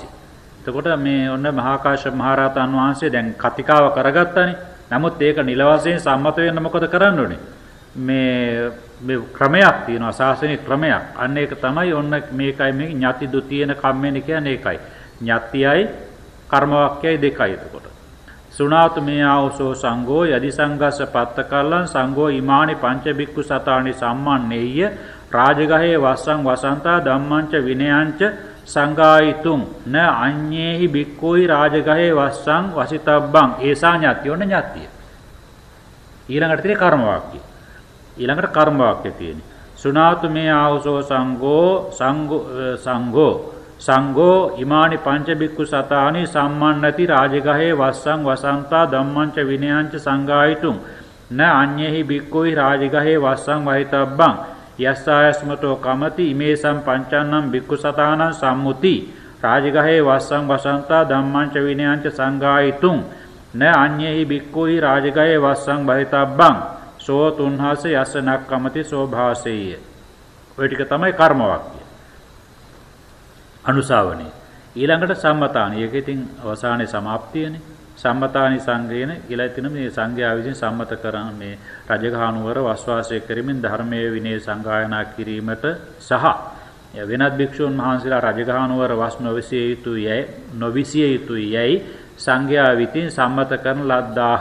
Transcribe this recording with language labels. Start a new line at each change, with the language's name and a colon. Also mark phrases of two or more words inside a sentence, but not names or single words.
Sinhala: එතකොට මේ ඔන්න මහා කාශ්‍යප මහ රහතන් වහන්සේ දැන් කතිකාව කරගත්තානේ. නමුත් ඒක නිල වශයෙන් සම්මත වෙන්න මොකද කරන්න ඕනේ? මේ ක්‍රමයක් තියෙනවා ශාසනික ක්‍රමයක්. අන්න ඒක තමයි ඔන්න මේකයි මේ
Pali: ඥාති දුතියේන කම්මේන
Sinhala: කියන්නේ ඒකයි. ඥාතියයි කර්ම වාක්‍යයි දෙකයි එතකොට.
Pali: සුණාතු මේ ආවසෝ සංඝෝ යදි සංඝස්ස පත්තකල්ලං සංඝෝ ඉමානි පංච බික්ඛු සතානි සම්මන්නේය රාජගහේ වස්සං වසන්තා ධම්මංච විනයංච සංඝායිතුං න අඤ්ඤේහි බික්ඛෝයි රාජගහේ වස්සං වසිතබ්බං ඒසා ඥාති
Sinhala: ඔන්න ඥාතිය. ඊළඟට තියෙන කර්ම වාක්‍යය. ඊළඟට කර්ම වාක්‍යය තියෙන්නේ.
Pali: සුණාතු මේ ආවසෝ සංඝෝ ඉමානි පංච බික්ඛු සතානි සම්මන්නති රාජගහේ වස්සං වසන්තා ධම්මංච විනයංච සංඝායිතුං න අඤ්ඤේහි බික්ඛෝයි රාජගහේ වස්සං වහිතබ්බං යස්සායස්මතෝ කමති ඉමේසම් පංචන්නම් බික්ඛු සතානං සම්මුති රාජගහේ වස්සං වසන්තා ධම්මංච විනයංච සංඝායිතුං න අඤ්ඤේහි බික්ඛෝයි රාජගහේ වස්සං වහිතබ්බං සෝ තුන්හස යසනක් කමති සෝ භාසෙය.
Sinhala: ඔය ටික තමයි කර්ම වාක්‍ය. අනුසාවනේ. ඊළඟට සම්මතානි. ඒක ඉතින් අවසානයේ સમાප්තියනේ.
Pali: සම්මතානි සංග්‍රේන
Sinhala: ඊළඟ තින මේ සංඝයා විසින් සම්මත කරන මේ රජගහනුවර වස්වාසය කරමින් ධර්මයේ විනය සංගායනා කිරීමට සහ වෙනත් භික්ෂුන් වහන්සේලා රජගහනුවර වස් නොවිසිය යුතුයයි සංඝයා විසින් සම්මත කරන ලද්දාහ.